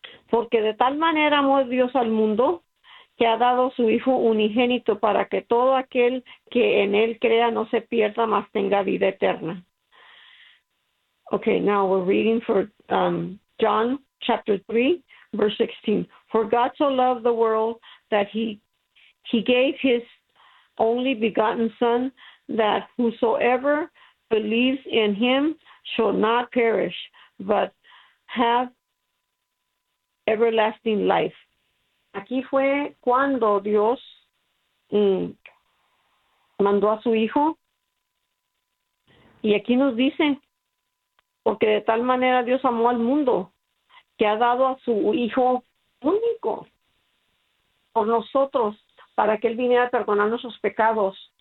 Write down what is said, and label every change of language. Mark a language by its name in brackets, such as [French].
[Spanish] Porque de tal manera amó Dios al mundo, que ha dado su Hijo unigénito para que todo aquel que en él crea no se pierda, mas tenga vida eterna. [English] Okay, now we're reading for John chapter 3, verse 16. For God so loved the world that he gave his only begotten Son, that whosoever believes in him shall not perish, but have everlasting life. [Spanish] Aquí fue cuando Dios mandó a su Hijo. Y aquí nos dice, porque de tal manera Dios amó al mundo, que ha dado a su Hijo único por nosotros, para que Él viniera a perdonar nuestros pecados.